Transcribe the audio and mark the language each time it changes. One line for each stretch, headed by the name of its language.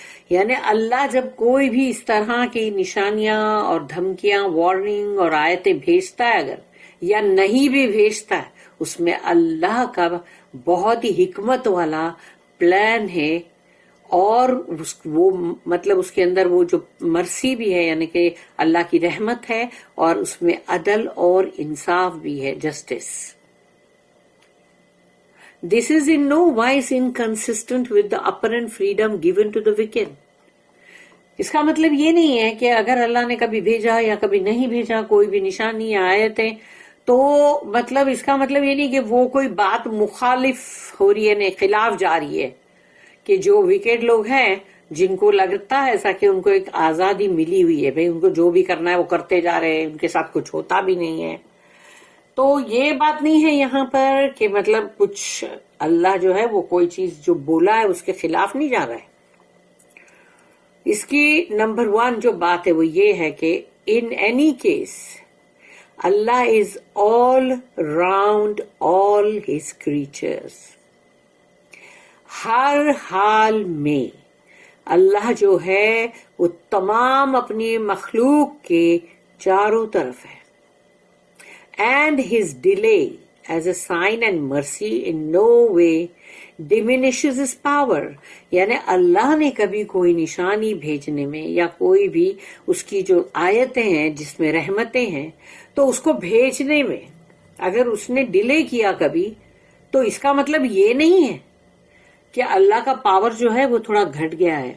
Urdu: یعنی اللہ جب کوئی بھی اس طرح کی نشانیاں اور دھمکیاں، وارننگ اور آیتیں بھیجتا ہے اگر، یا نہیں بھی بھیجتا ہے، اس میں اللہ کا بہت ہی حکمت والا پلان ہے، اور وہ مطلب اس کے اندر وہ جو مرسی بھی ہے یعنی کہ اللہ کی رحمت ہے، اور اس میں عدل اور انصاف بھی ہے، justice.
English: This is in no wise inconsistent with the apparent freedom given to the wicked.
Urdu: اس کا مطلب یہ نہیں ہے کہ اگر اللہ نے کبھی بھیجا یا کبھی نہیں بھیجا کوئی بھی نشانی یا آیتیں، تو مطلب اس کا مطلب یہ نہیں کہ وہ کوئی بات مخالف ہو رہی ہے، خلاف جا رہی ہے، کہ جو وکٹ لوگ ہیں جن کو لگتا ہے ایسا کہ ان کو ایک آزادی ملی ہوئی ہے، بھئی ان کو جو بھی کرنا ہے وہ کرتے جا رہے ہیں، ان کے ساتھ کچھ ہوتا بھی نہیں ہے. تو یہ بات نہیں ہے یہاں پر کہ مطلب کچھ اللہ جو ہے وہ کوئی چیز جو بولا ہے اس کے خلاف نہیں جا رہا ہے. اس کی نمبر 1 جو بات ہے وہ یہ ہے کہ
English: in any case Allah is all round all his creatures.
Urdu: ہر حال میں اللہ جو ہے وہ تمام اپنی مخلوق کے چاروں طرف ہے.
English: And his delay as a sign and mercy in no way diminishes his power.
Urdu: یعنی اللہ نے کبھی کوئی نشانی بھیجنے میں یا کوئی بھی اس کی جو آیتیں ہیں جس میں رحمتیں ہیں، تو اس کو بھیجنے میں اگر اس نے ڈیلے کیا کبھی تو اس کا مطلب یہ نہیں ہے کہ اللہ کا پاور جو ہے وہ تھوڑا گھٹ گیا ہے.